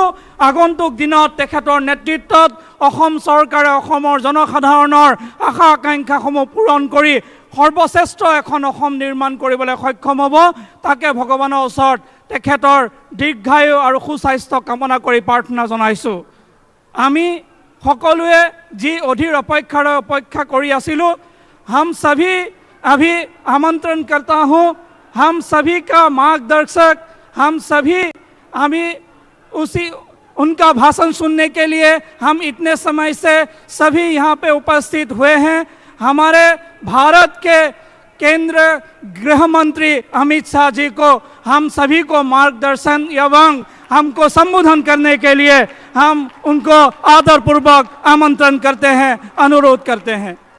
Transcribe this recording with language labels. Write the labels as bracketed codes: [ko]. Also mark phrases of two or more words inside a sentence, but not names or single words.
[as] আগন্তুক দিনত তেখেতৰ নেতৃত্বত অসম চৰকাৰে অসমৰ জনসাধাৰণৰ আশা আকাংক্ষাসমূহ পূৰণ কৰি সৰ্বশ্ৰেষ্ঠ এখন অসম নিৰ্মাণ কৰিবলৈ সক্ষম হ'ব। তাকে ভগৱানৰ ওচৰত তেখেতৰ দীৰ্ঘায়ু আৰু সুস্বাস্থ্য কামনা কৰি প্ৰাৰ্থনা জনাইছোঁ। আমি সকলোৱে যি অধীৰ অপেক্ষাৰে অপেক্ষা কৰি আছিলোঁ, [hi] हम सभी अभी आमंत्रण करता हूँ, हम सभी का मार्गदर्शक, हम सभी अभी उनका भाषण सुनने के लिए हम इतने समय से सभी यहाँ पे उपस्थित हुए हैं। हमारे भारत के केंद्र गृह मंत्री अमित शाह जी को हम सभी को मार्गदर्शन एवं हमको संबोधन करने के लिए हम उनको आदरपूर्वक आमंत्रण करते हैं, अनुरोध करते हैं।